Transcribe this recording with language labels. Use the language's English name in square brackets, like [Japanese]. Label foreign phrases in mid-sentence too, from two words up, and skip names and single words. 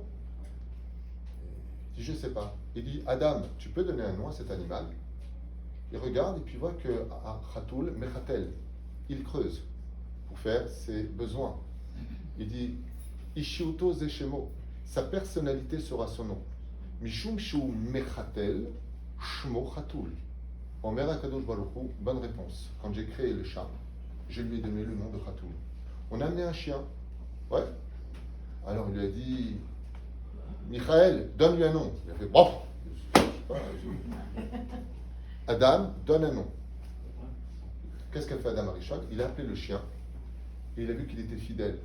[French] Il dit je sais pas. Il dit Adam, tu peux donner un nom à cet animal? Il regarde et puis il voit que [Hebrew] חתול מחטט, [French] il creuse pour faire ses besoins. Il dit [Hebrew] אישיותו זה שמו, [French] sa personnalité sera son nom. [Hebrew] משום שהוא מחטט שמו חתול. אומר הקדוש ברוך הוא, [French] bonne réponse. Quand j'ai créé le chat, je lui ai donné le nom de Khatoul. On a amené un chien. Ouais. Alors il lui a dit Michael, donne-lui un nom. Il a fait bof. Adam, donne un nom. Qu'est-ce qu'a fait Adam Arishon? Il a appelé le chien et il a vu qu'il était fidèle.